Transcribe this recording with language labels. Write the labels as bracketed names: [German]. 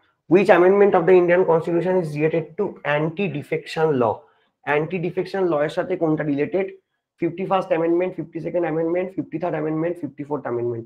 [English] Which amendment of the Indian Constitution is related to anti-defection law? [Bangla] Anti-defection law এর সাথে কোনটা related? [English] 51st amendment, 52nd amendment, 53rd amendment, 54th amendment।